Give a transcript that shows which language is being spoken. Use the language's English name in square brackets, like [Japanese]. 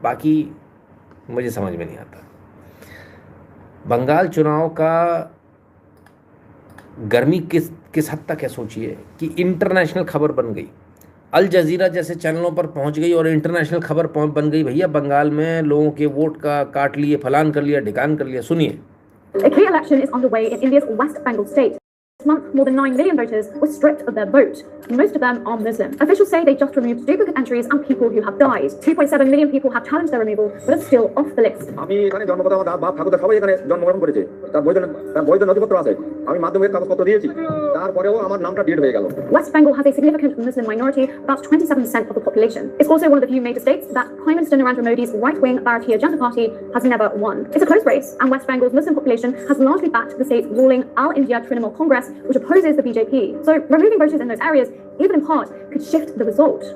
[Hindi] बाकी मुझे समझ में नहीं आता। बंगाल चुनाव का गर्मी किस हद तक है, सोचिए कि इंटरनेशनल खबर बन गई, अल जजीरा जैसे चैनलों पर पहुंच गई और इंटरनेशनल खबर बन गई, भैया बंगाल में लोगों के वोट का काट लिए, फलान कर लिया, ढिकान कर लिया। सुनिए। [English] A key election is underway in India's West Bengal state. This month, more than 9 million voters were stripped of their vote. Most of them are Muslim. Officials say they just removed duplicate entries and people who have died. 2.7 million people have challenged their removal, but are still off the list. [Bangla] আমি এখানে জন্মগত আমার বাপ ঠাকুরদা সবাই এখানে জন্মগ্রহণ করেছে, তার বৈধ নথিপত্র আছে, আমি মাধ্যমিকের কাগজপত্র দিয়েছি, তারপরেও আমার নামটা ডিলিট হয়ে গেল। [English] West Bengal has a significant Muslim minority, about 27% of the population. It's also one of the few major states that Prime Minister Narendra Modi's right-wing Bharatiya Janata Party has never won. It's a close race, and West Bengal's Muslim population has largely backed the state's ruling All India Trinamool Congress, which opposes the BJP. So removing voters in those areas, even in part, could shift the result.